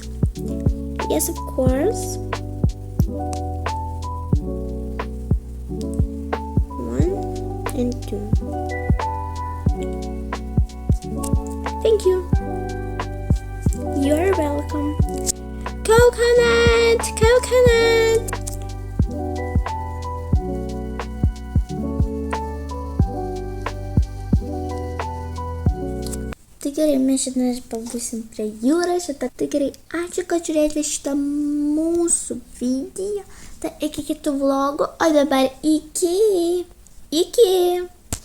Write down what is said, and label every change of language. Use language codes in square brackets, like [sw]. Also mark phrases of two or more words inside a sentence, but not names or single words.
[en] Yes, of course. 1 and 2. Thank you. You're welcome. Coconut! Coconut! [lt] Tai gerai, mes šiandien pabūsim prie jūros. Tai gerai, ačiū, kad žiūrėjote šitą mūsų video. Tai iki kitų vlogų, o dabar iki.